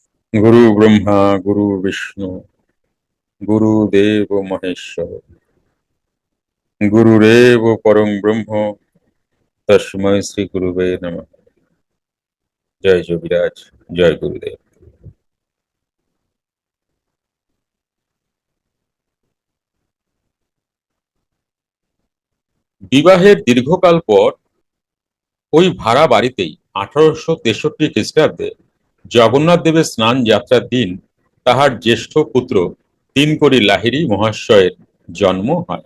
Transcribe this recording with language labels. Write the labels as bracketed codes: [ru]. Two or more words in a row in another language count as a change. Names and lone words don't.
[sa] गुरु ब्रह्मा गुरु विष्णु गुरुदेव महेश्वर गुरुरेव परम ब्रह्म तस्मै श्री गुरुवे नमः। [bn] जय যোগীরাজ, জয় গুরুদেব। বিবাহের দীর্ঘকাল পর ওই ভাড়া বাড়িতেই 1863 খ্রিস্টাব্দে জগন্নাথ দেবের স্নান যাত্রার দিন তাহার জ্যেষ্ঠ পুত্র তিনকড়ি লাহিড়ী মহাশয়ের জন্ম হয়।